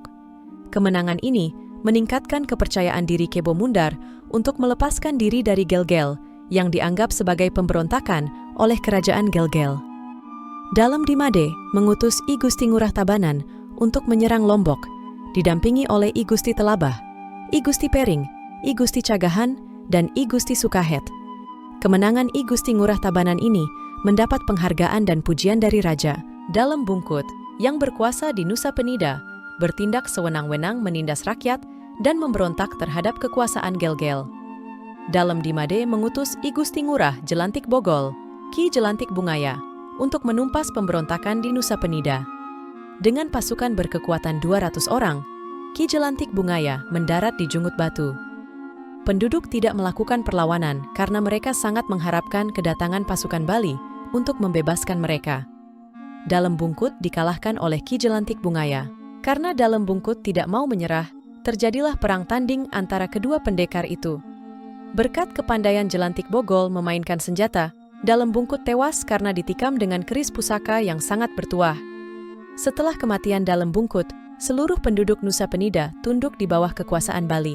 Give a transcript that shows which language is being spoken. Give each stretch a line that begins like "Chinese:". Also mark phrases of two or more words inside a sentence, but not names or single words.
Indonesian: Kemenangan ini meningkatkan kepercayaan diri Kebo Mundar untuk melepaskan diri dari Gelgel yang dianggap sebagai pemberontakan oleh Kerajaan Gelgel. Dalem Dimade mengutus I Gusti Ngurah Tabanan untuk menyerang Lombok, didampingi oleh I Gusti Telabah, I Gusti Pering, I Gusti Cagahan, dan I Gusti Sukahet. Kemenangan I Gusti Ngurah Tabanan ini mendapat penghargaan dan pujian dari Raja. Dalem Bungkut, yang berkuasa di Nusa Penida, bertindak sewenang-wenang menindas rakyat dan memberontak terhadap kekuasaan Gelgel. Dalem Dimade mengutus I Gusti Ngurah Jelantik Bogol, Ki Jelantik Bungaya, untuk menumpas pemberontakan di Nusa Penida. Dengan pasukan berkekuatan 200 orang, Ki Jelantik Bungaya mendarat di Jungut Batu. Penduduk tidak melakukan perlawanan karena mereka sangat mengharapkan kedatangan pasukan Bali untuk membebaskan mereka. Dalem Bungkut dikalahkan oleh Ki Jelantik Bungaya. Karena Dalem Bungkut tidak mau menyerah, terjadilah perang tanding antara kedua pendekar itu. Berkat kepandaian Jelantik Bogol memainkan senjata, Dalem Bungkut tewas karena ditikam dengan keris pusaka yang sangat bertuah. Setelah kematian Dalem Bungkut, seluruh penduduk Nusa Penida tunduk di bawah kekuasaan Bali.